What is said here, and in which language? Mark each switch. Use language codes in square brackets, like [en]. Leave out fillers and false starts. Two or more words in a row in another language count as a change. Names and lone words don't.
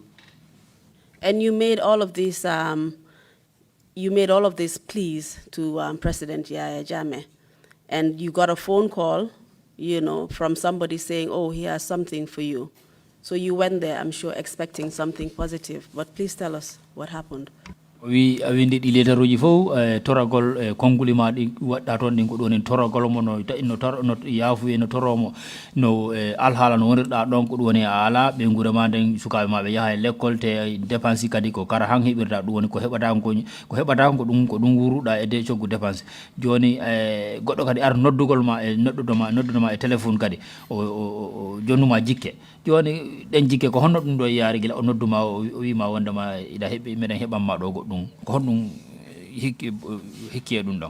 [en] And you made all of these pleas to President Yahya Jammeh, and you got a phone call, from somebody saying, "Oh, he has something for you." So you went there, I'm sure, expecting something positive. But please tell us what happened. [ff] wi awindi ɗi lettaruji fof toragol konnguli ma ɗi waɗɗa toon ɗin ko ɗon en toragol mo no yaafuye no toromo no alhaala no wonirɗa ɗon ko ɗum woni a ala ɓe guura ma nden sukaɓe ma ɓe yaha e l'école te dépense kadi ko kara han heɓirta ɗum woni ko heɓata ko ɗum wuruɗa e de coggu dépense joni goɗɗo kadi ar noddugol ma e noddudoma e téléphone kadi o jonnuma jikke joni ɗen jikke ko honno ɗum ɗo yaari gila o nodduma o wima wondema iɗa heɓi meɗen heɓanma ɗo goɗɗum ko honɗum hikki e ɗum ɗon.